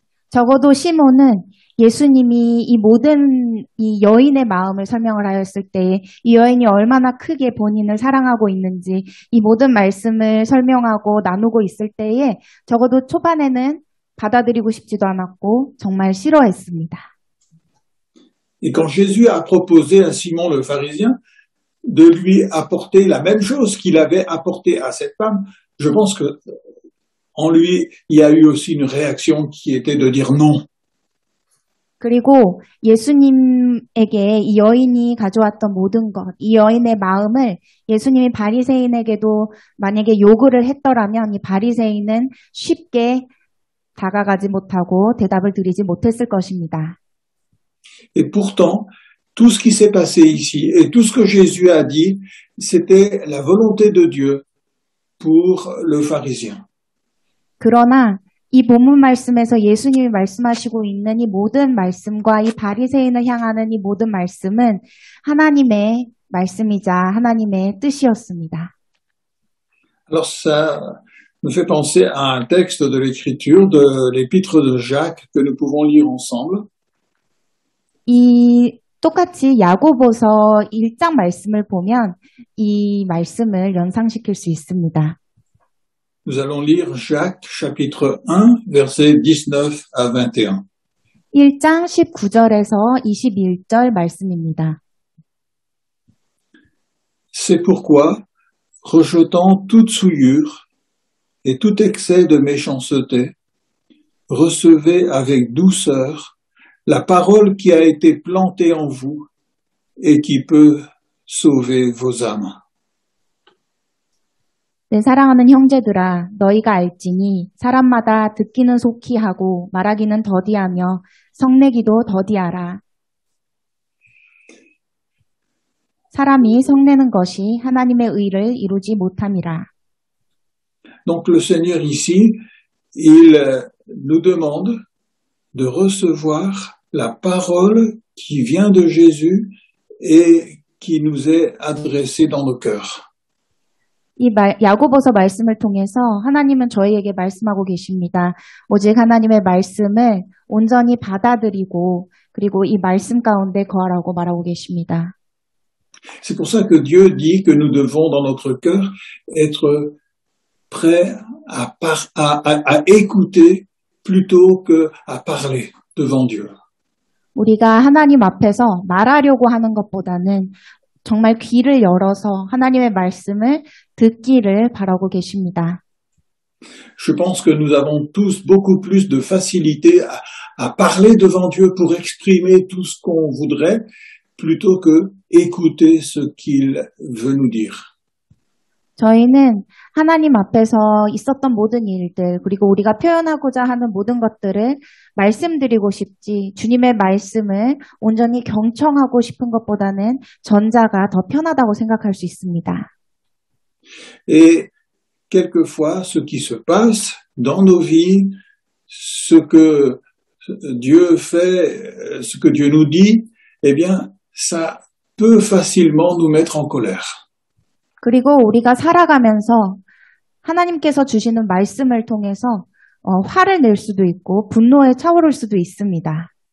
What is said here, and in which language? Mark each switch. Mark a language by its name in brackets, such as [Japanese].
[Korean] 적어도 시몬은 예수님이 이 모든 이 여인의 마음을 설명을 하였을 때 이 여인이 얼마나 크게 본인을 사랑하고 있는지 이 모든 말씀을 설명하고 나누고 있을 때에 적어도 초반에는 받아들이고 싶지도 않았고 정말 싫어했습니다. [French] Et quand Jésus a proposé à Simon le pharisien de lui apporter la même chose qu'il avait apporté à cette femme, je pense que en lui, il y a eu aussi une réaction qui était de dire non. [Korean] 그리고 예수님에게 이 여인이 가져왔던 모든 것, 이 여인의 마음을 예수님이 바리새인에게도 만약에 요구를 했더라면 이 바리새인은 쉽게 다가가지 못하고 대답을 드리지 못했을 것입니다. [French] Et pourtant, tout ce qui s'est passé ici et tout ce que Jésus a dit, c'était la volonté de Dieu pour le pharisien. [Korean] 그러나 이 본문 말씀에서 예수님이 말씀하시고 있는 이 모든 말씀과 이 바리새인을 향하는 이 모든 말씀은 하나님의 말씀이자 하나님의 뜻이었습니다. [French] Alors ça me fait penser à un texte de l'Écriture, de l'épître de Jacques, que nous pouvons lire ensemble. [Korean] 이 똑같이 야고보서 1장 말씀을 보면 이 말씀을 연상시킬 수 있습니다. [French] Nous allons lire Jacques, chapitre 1, versets 19 à 21. [Korean] 1장 19절에서 21절 말씀입니다. [French] C'est pourquoi, rejetant toute souillure et tout excès de méchanceté, recevez avec douceur la parole qui a été plantée en vous et qui peut sauver vos âmes. [Korean] 내 사랑하는 형제들아, 너희가 알지니 사람마다 듣기는 속히 하고 말하기는 더디하며 성내기도 더디하라. 사람이 성내는 것이 하나님의 의를 이루지 못함이라. [French] Donc le Seigneur ici, il nous demande de recevoir la parole qui vient de Jésus et qui nous est adressée dans nos cœurs. [Korean] 야고보서 말씀을 통해서 하나님은 저희에게 말씀하고 계십니다. 오직 하나님의 말씀을 온전히 받아들이고 그리고 이 말씀 가운데 거하라고 말하고 계십니다. [French] C'est pour ça que Dieu dit que nous devons dans notre cœur être prêts à écouter plutôt que à parler devant Dieu. [Korean] 우리가 하나님 앞에서 말하려고 하는 것보다는 정말 귀를 열어서 하나님의 말씀을 듣기를 바라고 계십니다. [French] Je pense que nous avons tous beaucoup plus de facilité à parler devant Dieu pour exprimer tout ce qu'on voudrait plutôt que écouter ce qu'il veut nous dire. [Korean] 저희는 하나님 앞에서 있었던 모든 일들 그리고 우리가 표현하고자 하는 모든 것들을 말씀드리고 싶지 주님의 말씀을 온전히 경청하고 싶은 것보다는 전자가 더 편하다고 생각할 수 있습니다. [French] Et quelquefois, ce qui se passe dans nos vies, ce que Dieu fait, ce que Dieu nous dit, eh bien, ça peut facilement nous mettre en colère. [Korean] 그리고 우리가 살아가면서 하나님께서 주시는 말씀을 통해서 화를 낼 수도 있고 분노에 차오를 수도 있습니다.